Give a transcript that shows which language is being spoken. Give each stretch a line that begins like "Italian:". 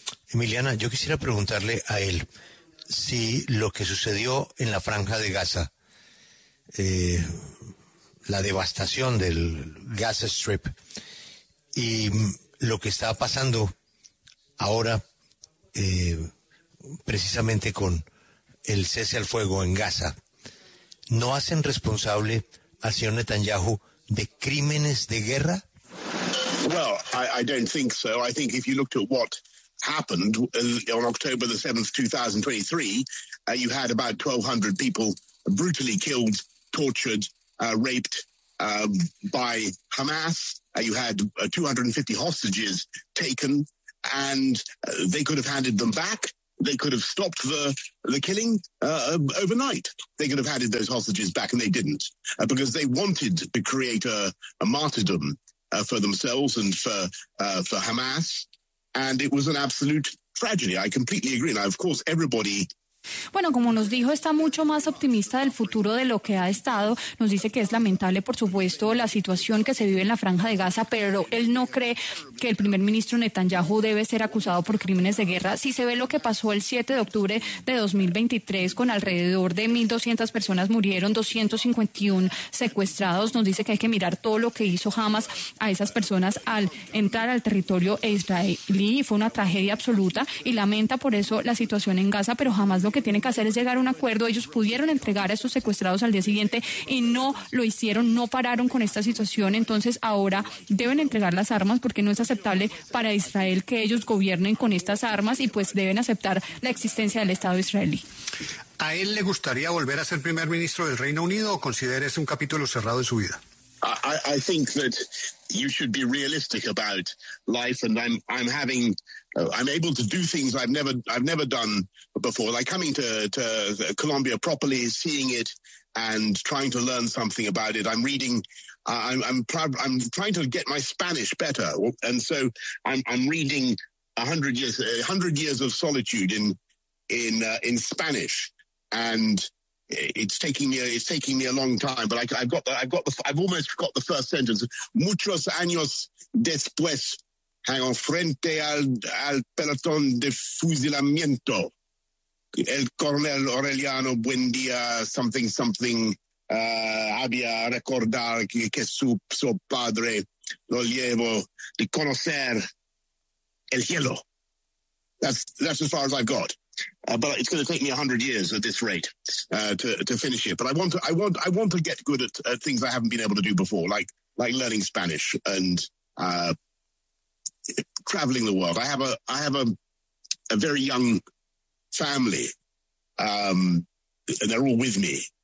Spanish: Emiliana, yo quisiera preguntarle a él si lo que sucedió en la franja de Gaza, la devastación del Gaza Strip, y lo que está pasando ahora precisamente con el cese al fuego en Gaza, ¿no hacen responsable al señor Netanyahu de crímenes de guerra?
English: Well, I don't think so. I think if you looked at what happened on October the 7th, 2023, you had about 1,200 people brutally killed, tortured, raped by Hamas. You had 250 hostages taken, and they could have handed them back. They could have stopped the killing overnight. They could have handed those hostages back, and they didn't, because they wanted to create a martyrdom for themselves and for Hamas. And it was an absolute tragedy. I completely agree. Now, of course, everybody.
Spanish: Bueno, como nos dijo, está mucho más optimista del futuro de lo que ha estado. Nos dice que es lamentable, por supuesto, la situación que se vive en la franja de Gaza, pero él no cree que el primer ministro Netanyahu debe ser acusado por crímenes de guerra. Si se ve lo que pasó el 7 de octubre de 2023, con alrededor de 1.200 personas murieron, 251 secuestrados. Nos dice que hay que mirar todo lo que hizo Hamas a esas personas al entrar al territorio israelí. Fue una tragedia absoluta y lamenta por eso la situación en Gaza, pero Hamas lo que tienen que hacer es llegar a un acuerdo. Ellos pudieron entregar a estos secuestrados al día siguiente y no lo hicieron, no pararon con esta situación. Entonces ahora deben entregar las armas, porque no es aceptable para Israel que ellos gobiernen con estas armas, y pues deben aceptar la existencia del Estado israelí. ¿A él le gustaría volver a ser primer ministro del Reino Unido, o considera ese un capítulo cerrado en su vida?
English: I think that you should be realistic about life, and I'm able to do things I've never done before, like coming to Colombia properly, seeing it, and trying to learn something about it. I'm reading, I'm trying to get my Spanish better, and so I'm reading 100 years of solitude in Spanish, and it's taking me a long time, but I've almost got the first sentence.
Spanish: Muchos años después.
English: Hang on,
Spanish: frente al pelotón de fusilamiento, el coronel Aureliano Buendía,
English: something, something,
Spanish: había recordar que su padre lo llevó de conocer el cielo.
English: That's as far as I've got. But it's going to take me 100 years at this rate to finish it. But I want to get good at things I haven't been able to do before, like learning Spanish and traveling the world. I have a very young family, and they're all with me.